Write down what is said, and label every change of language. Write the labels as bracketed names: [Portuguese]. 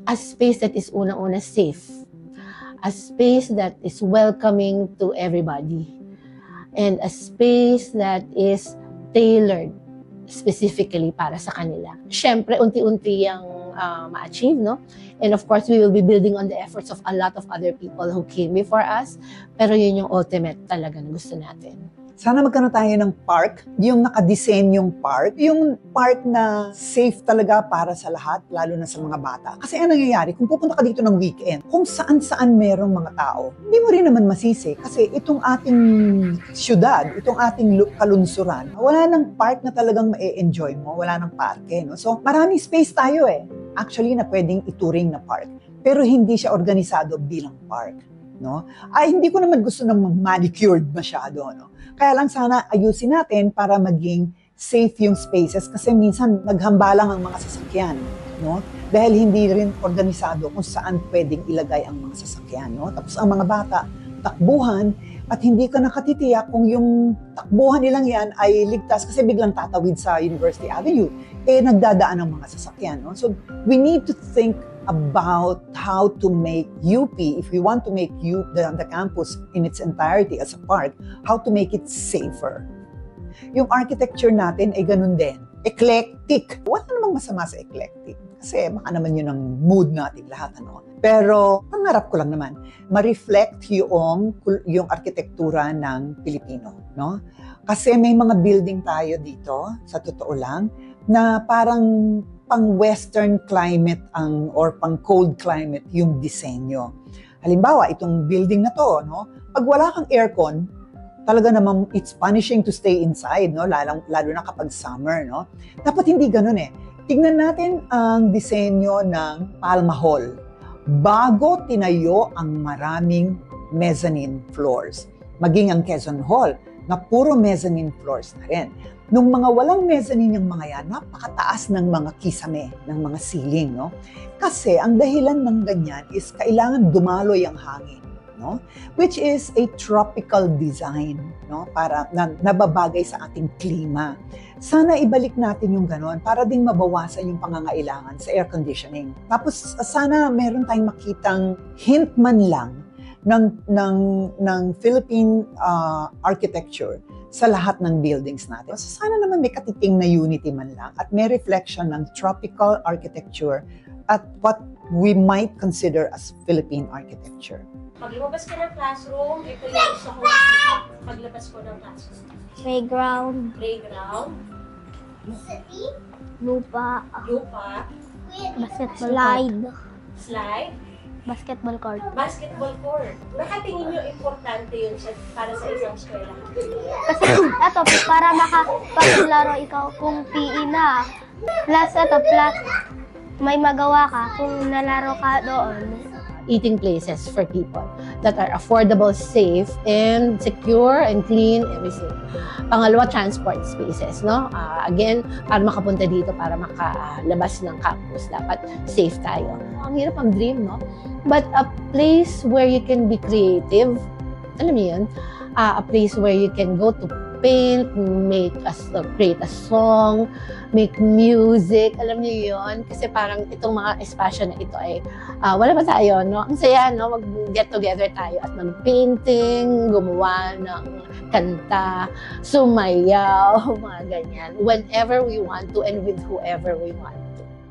[English] A space that is [Filipino] unang-una [English] safe. A space that is welcoming to everybody. And a space that is tailored specifically [Filipino] para sa kanila. Siyempre, unti-unti yung ma-achieve, no? [English] And of course, we will be building on the efforts of a lot of other people who came before us. [Filipino] Pero yun yung ultimate talaga na gusto natin. Sana magkaroon tayo ng park, yung nakadesign park, yung park na safe talaga para sa lahat, lalo na sa mga bata. Kasi ano nangyayari, kung pupunta ka dito ng weekend, kung saan-saan merong mga tao, hindi mo rin naman masisi. Kasi itong ating syudad, itong ating kalunsuran, wala ng park na talagang ma-enjoy mo, wala ng parke. No? So maraming space tayo actually na pwedeng ituring na park. Pero hindi siya organisado bilang park. No? Hindi ko naman gusto ng manicured masyado. No? Kaya lang sana ayusin natin para maging safe yung spaces kasi minsan naghambalang ang mga sasakyan. No? Dahil hindi rin organisado kung saan pwedeng ilagay ang mga sasakyan. No? Tapos ang mga bata, takbuhan, at hindi ka nakatitiyak kung yung takbuhan nilang yan ay ligtas kasi biglang tatawid sa University Avenue. Nagdadaan ang mga sasakyan. No? [English] So we need to think about how to make UP, if we want to make the campus in its entirety as a park, how to make it safer. [Filipino] Yung architecture natin ay ganun din. Eclectic. Wala namang masama sa eclectic. Kasi baka naman yun ang mood natin lahat. Ano? Pero, pangarap ko lang naman, ma-reflect yung arkitektura ng Pilipino. No? Kasi may mga building tayo dito, sa totoo lang, na parang pang-western climate or pang-cold climate yung disenyo. Halimbawa, itong building na to, no? Pag wala kang aircon, talaga naman [English] it's punishing to stay inside, [Filipino] no? Lalo na kapag summer, no? Dapat hindi ganun Tingnan natin ang disenyo ng Palma Hall. Bago tinayo ang maraming mezzanine floors. Maging ang Quezon Hall, na puro mezzanine floors na rin. Nung mga walang mezzanine yung mga yan, napakataas ng mga kisame, ng mga ceiling, no? Kasi ang dahilan ng ganyan is kailangan dumaloy ang hangin, no? [English] Which is a tropical design, no? [Filipino] Para nababagay sa ating klima. Sana ibalik natin yung ganon para ding mabawasan yung pangangailangan sa air conditioning. Tapos sana meron tayong makitang hint man lang ng Philippine architecture sa lahat ng buildings natin. So sana naman may katiting na unity man lang at may reflection ng tropical architecture at [English] what we might consider as Philippine architecture. [Filipino] Pag lumabas ka ng classroom, ito yung gusto ko makita. Paglabas ko ng classroom. [English] Playground, Playground, [Filipino] lupa, lupa, [English] basketball, slide, slide, basketball court. [Filipino] Basketball court. Nakatingin nyo importante yun para sa isang eskwela? Kasi eto, para makapaglaro ikaw kung PE na. Plus may magawa ka kung nalaro ka doon. [English] Eating places for people that are affordable, safe, and secure, and clean, everything. [Filipino] Pangalawa, transport spaces, no? Again, para makapunta dito, para makalabas ng campus, dapat safe tayo. Ang hirap ang dream, no? [English] But a place where you can be creative, [Filipino] alam mo yun? [English] A place where you can go to paint, create a song, make music, [Filipino] alam niyo yun? Kasi parang itong mga espasyo na ito ay, wala ba tayo, no? Ang saya, no? Mag-get together tayo at mag-painting, gumawa ng kanta, sumayaw, mga ganyan. [English] Whenever we want to and with whoever we want to.